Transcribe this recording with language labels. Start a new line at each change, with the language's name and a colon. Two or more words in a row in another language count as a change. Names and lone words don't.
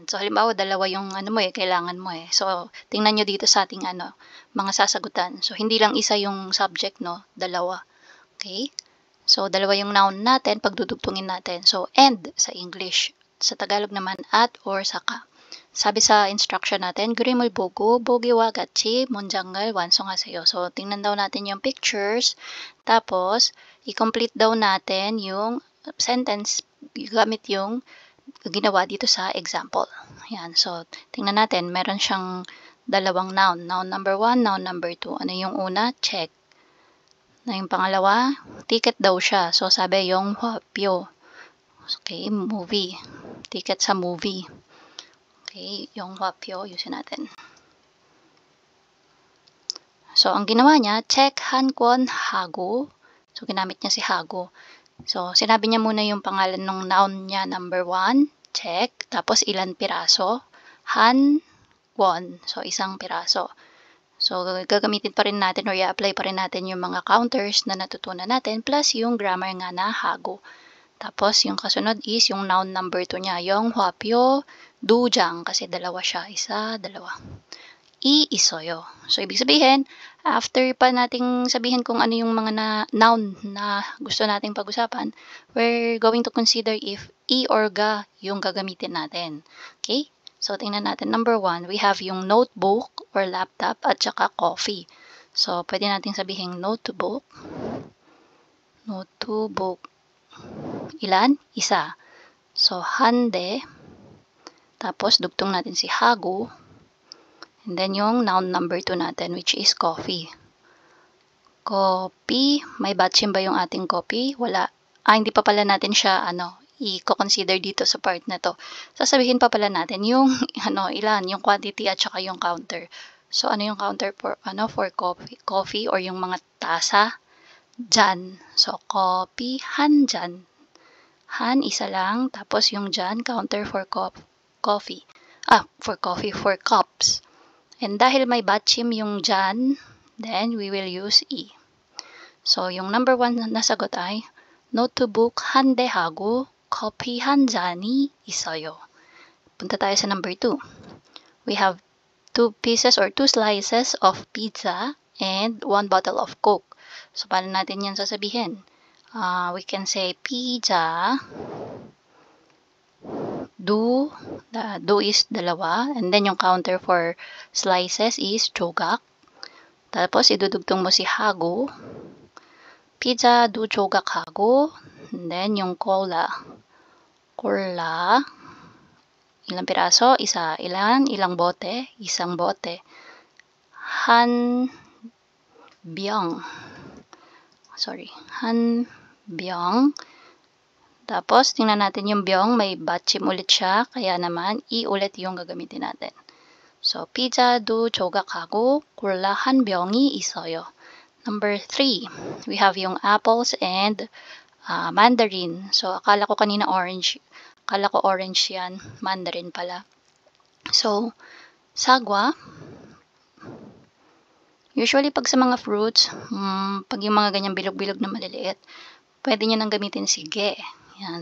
Filipino: So, halimbawa, dalawa yung kailangan mo eh. So, tingnan nyo dito sa ating mga sasagutan. So, hindi lang isa yung subject, no? Dalawa. Okay? So, dalawa yung noun natin, pagdudugtungin natin. So, and sa English. Sa Tagalog naman, at or saka. Sabi sa instruction natin,
Korean: 그림을 보고 보기와 같이 문장을 완성하세요.
Filipino: So, tingnan daw natin yung pictures. Tapos, i-complete daw natin yung sentence gamit yung ginawa dito sa example. Ayan. So, tingnan natin. Meron siyang dalawang noun.
English: Noun number 1, noun number 2.
Filipino: Ano yung una? Check. Na yung pangalawa, ticket daw siya. So, sabi yung hwapyo. Okay, movie. Ticket sa movie. Okay, yung hwapyo, yusin natin. So, ang ginawa niya, check
Korean: 한 권 하고.
Filipino: So, ginamit niya si hago. So, sinabi niya muna yung pangalan ng noun niya, number 1, check. Tapos, ilan piraso?
Korean: 한 권.
Filipino: So, isang piraso. So, gagamitin pa rin natin or i-apply pa rin natin yung mga counters na natutunan natin plus yung grammar nga na hago. Tapos, yung kasunod is yung
English: noun number 2
Filipino: niya, yung hwapyo, dujang, kasi dalawa siya. Isa, dalawa. Iisoyo. So, ibig sabihin, after pa nating sabihin kung ano yung mga noun na gusto nating pag-usapan,
English: we're going to consider if i or ga
Filipino: yung gagamitin natin.
English: Okay?
Filipino: So, tingnan natin.
English: Number 1, we have yung notebook or laptop
Filipino: at saka
English: coffee.
Filipino: So, pwede nating sabihin notebook. Notebook. Ilan? Isa. So, hande. Tapos, dugtong natin si hago.
English: And then, yung noun number 2 natin, which is coffee. Coffee.
Filipino: May batchim ba yung ating coffee? Wala. Hindi pa pala natin siya, i-consider dito sa part na to. Sasabihin pa pala natin yung, ilan, yung quantity at saka yung counter. So, ano yung
English: counter for coffee?
Filipino: Coffee or yung mga tasa? Jan. So, coffee,
Korean: 한 잔.
Filipino: Han, isa lang. Tapos yung jan,
English: counter for coffee. For cups. And
Filipino: dahil may batchim yung jan,
English: then we will use i.
Filipino: So, yung number 1 na sagot ay, notebook
Korean: 한 대 하고 커피 한 잔이 있어요.
Filipino: Punta tayo sa number 2.
English: We have 2 pieces or 2 slices of pizza and 1 bottle of Coke.
Filipino: So, paano natin yan sasabihin?
English: We can say pizza. Do is dalawa. And then yung counter for slices is 조각.
Filipino: Tapos, idudugtong mo si hago.
Korean: Pizza, do 조각하고.
English: And then yung cola. Cola.
Filipino: Ilang piraso? Isa. Ilang bote? Isang bote.
Korean: 한 병. 한 병.
Filipino: Tapos, tingnan natin yung byong, may batchim ulit siya, kaya naman, i ulit yung gagamitin natin. So,
Korean: pizza도 조각하고 콜라 한 병이 있어요.
English: Number 3, we have yung apples and mandarin.
Filipino: So, akala ko kanina orange. Akala ko orange yan. Mandarin pala. So, sagwa. Usually, pag sa mga fruits, pag yung mga ganyang bilog-bilog na maliliit, pwede nyo nang gamitin si ge. Yan.